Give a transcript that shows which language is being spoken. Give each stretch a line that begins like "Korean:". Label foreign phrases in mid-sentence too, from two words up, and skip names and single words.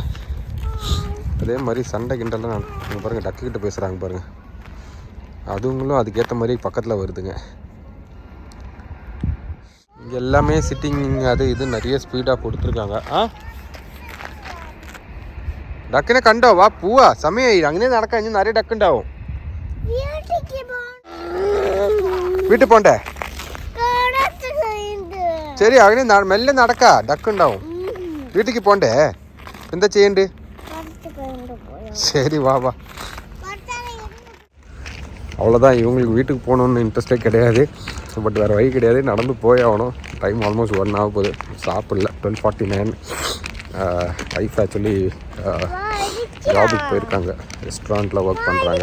Tamil: அதே மாதிரி சண்டை கிண்டெல்லாம் நீங்கள் பாருங்கள், டக்குக்கிட்ட பேசுகிறாங்க பாருங்கள். அதுங்களும் அதுக்கேற்ற மாதிரி பக்கத்தில் வருதுங்க. இங்கே எல்லாமே சிட்டிங் அது இது நிறைய ஸ்பீடாக கொடுத்துருக்காங்க. டக்குன்னு கண்டோ வா பூவா சமயம்
Malayalam: അങ്ങനെ നടക്കാൻ ഇനി നിറയെ ഡക്കുണ്ടാവും. വീട്ടിൽ പോണ്ടേ? ശരി അങ്ങനെ മെല്ലെ നടക്കാ, ഡക്കുണ്ടാവും. വീട്ടിലേക്ക് പോണ്ടേ? എന്താ ചെയ്യണ്ട്?
Tamil: சரி வா வா. அவ்வளோதான், இவங்களுக்கு வீட்டுக்கு போகணுன்னு இன்ட்ரெஸ்டே கிடையாது. பட் வேறு வழி கிடையாது, நடந்து போய் ஆகணும்.
English: time almost
Tamil: 1 ஆக போகுது. சாப்பிடல. 12:49.
English: wife actually
Tamil: ஜாபுக்கு போயிருக்காங்க, ரெஸ்டாரண்ட்டில் ஒர்க் பண்ணுறாங்க.